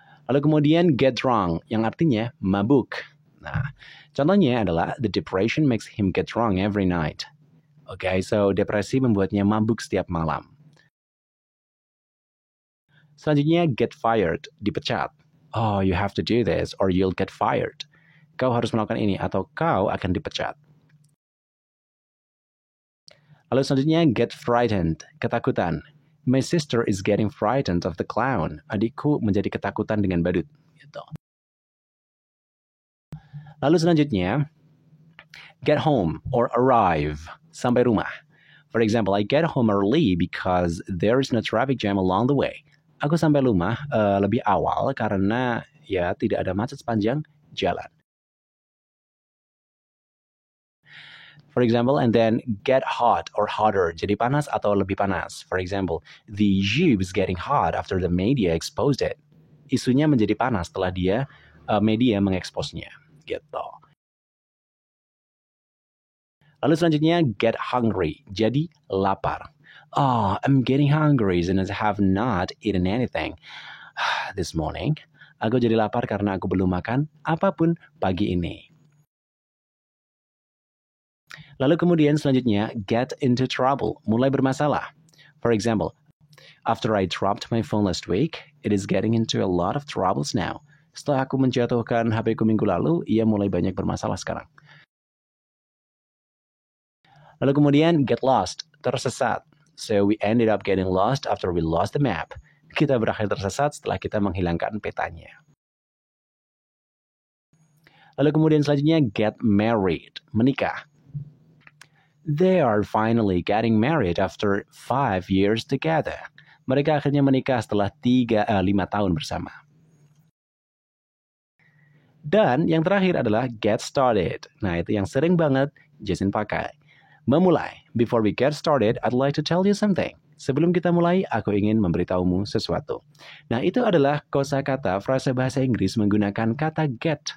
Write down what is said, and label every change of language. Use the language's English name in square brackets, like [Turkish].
[Indonesian] Lalu kemudian [English] get drunk, [Indonesian] yang artinya mabuk. Nah, contohnya adalah [English] the depression makes him get drunk every night. [Indonesian] Okay, so depresi membuatnya mabuk setiap malam. Selanjutnya, get fired, dipecat. [English] Oh, you have to do this or you'll get fired. [Indonesian] Kau harus melakukan ini atau kau akan dipecat. Lalu selanjutnya, get frightened, ketakutan. [English] My sister is getting frightened of the clown. [Indonesian] Adikku menjadi ketakutan dengan badut. Gitu. Lalu selanjutnya, get home or arrive, sampai rumah. [English] For example, I get home early because there is no traffic jam along the way. [Indonesian] Aku sampai rumah lebih awal karena ya tidak ada macet sepanjang jalan. [English] For example, and then get hot or hotter, [Indonesian] jadi panas atau lebih panas. [English] For example, the issue is getting hot after the media exposed it. [Indonesian] Isunya menjadi panas setelah media mengeksposnya. Gitu. Lalu selanjutnya, get hungry, jadi lapar. [English] Oh, I'm getting hungry and I have not eaten anything this morning. [Indonesian] Aku jadi lapar karena aku belum makan apapun pagi ini. Lalu kemudian selanjutnya, get into trouble, mulai bermasalah. [English] For example, after I dropped my phone last week, it is getting into a lot of troubles now. [Indonesian] Setelah aku menjatuhkan HP-ku minggu lalu, ia mulai banyak bermasalah sekarang. Lalu kemudian, get lost, tersesat. [English] So we ended up getting lost after we lost the map. [Indonesian] Kita berakhir tersesat setelah kita menghilangkan petanya. Lalu kemudian selanjutnya, get married, menikah. [English] They are finally getting married after 5 years together. [Indonesian] Mereka akhirnya menikah setelah 5 tahun bersama. Dan yang terakhir adalah get started. Nah, itu yang sering banget Jason pakai. Memulai. [English] Before we get started, I'd like to tell you something. [Indonesian] Sebelum kita mulai, aku ingin memberitahumu sesuatu. Nah, itu adalah kosakata frasa bahasa Inggris menggunakan kata get.